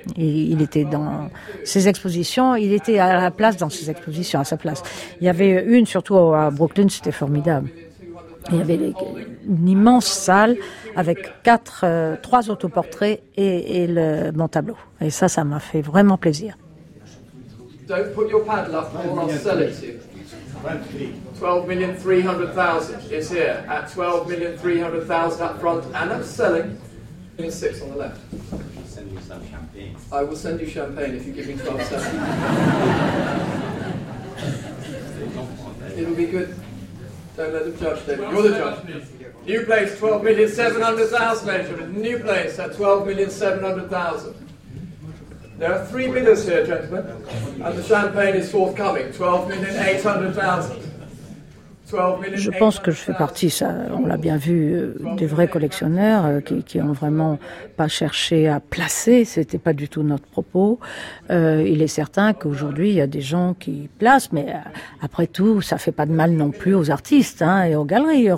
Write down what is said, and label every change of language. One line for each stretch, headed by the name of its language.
French: Et il était dans ses expositions, il était à la place dans ses expositions, à sa place. Il y avait une surtout à Brooklyn, c'était formidable. Il y avait une immense salle avec trois autoportraits et mon tableau. Et ça m'a fait vraiment plaisir.
English: Don't put your paddle up or I'll sell it to you. 12,300,000 is here at 12,300,000 up front, and I'm selling. 6 on the left. I'll send you some champagne. I will send you champagne if you give me 12,000. It'll be good. Don't let them judge, David. You're the judge. New place, 12,700,000, Benjamin. New place at 12,700,000. There are three bidders here, gentlemen, and the champagne is forthcoming. 12,800,000.
French: Je pense que je fais partie, ça, on l'a bien vu, des vrais collectionneurs qui ont vraiment pas cherché à placer. C'était pas du tout notre propos. Il est certain qu'aujourd'hui il y a des gens qui placent, mais après tout, ça fait pas de mal non plus aux artistes, hein, et aux galeries.